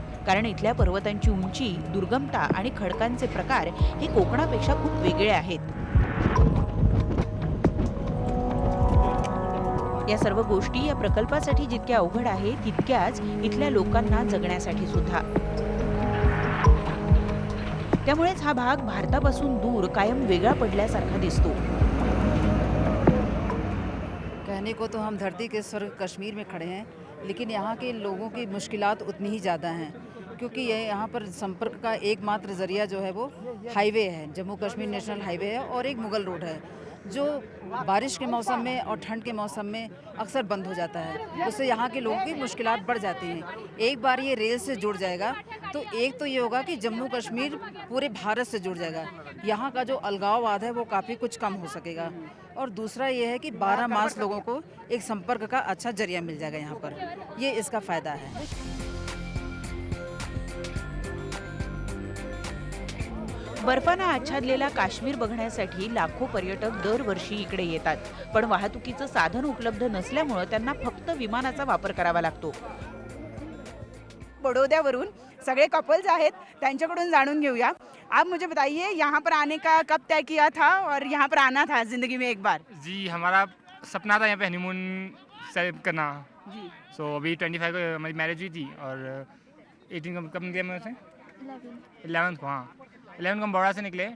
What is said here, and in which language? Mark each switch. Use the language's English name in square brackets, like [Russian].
[Marathi] कारण इथल्या पर्वतांची उंची, दुर्गमता आणि खडकांचे प्रकार हे कोकणापेक्षा खूप वेगळे आहेत. या सर्व गोष्टी या प्रकल्पासाठी जितक्या अवघड आहे तितक्याच इथल्या लोकांना जगण्यासाठी सुद्धा. त्यामुळेच हा भाग भारतापासून दूर कायम वेगळा पडल्यासारखा दिसतो. [Hindi] कहने को तो हम धरती के स्वर्ग कश्मीर में खड़े हैं, लेकिन यहाँ के लोगों की मुश्किलात उतनी ही ज़्यादा हैं क्योंकि ये यहाँ पर संपर्क का एकमात्र ज़रिया जो है वो हाईवे है, जम्मू कश्मीर नेशनल हाईवे है और एक मुगल रोड है जो बारिश के मौसम में और ठंड के मौसम में अक्सर बंद हो जाता है. उससे यहाँ के लोगों की मुश्किलात बढ़ जाती हैं. एक बार ये रेल से जुड़ जाएगा तो एक तो ये होगा कि जम्मू कश्मीर पूरे भारत से जुड़ जाएगा. यहाँ का जो अलगाववाद है वो काफ़ी कुछ कम हो सकेगा. और दूसरा ये है कि 12 मास लोगों को एक संपर्क का अच्छा जरिया मिल जाएगा यहाँ पर. ये इसका फ़ायदा है. [Marathi] बर्फानं आच्छादलेला काश्मीर बघण्यासाठी लाखो पर्यटक दरवर्षी इकडे येतात, पण वाहतुकीचं साधन उपलब्ध नसल्यामुळे त्यांना फक्त विमानाचा वापर करावा लागतो. बडोद्यावरून सगळे कपल्स आहेत, त्यांच्याकडून जाणून घेऊया. [Hindi] आप मुझे बताइए यहाँ पर आने का कब तय किया था और यहाँ पर आना था ज़िंदगी में एक बार? जी, हमारा सपना था यहाँ पे हनीमून सेलिब्रेट करना। जी। सो अभी 25 को हमारी मैरिज हुई थी और 18 को कब निकले हम से 11th को, हाँ 11th को हम बड़ा से निकले।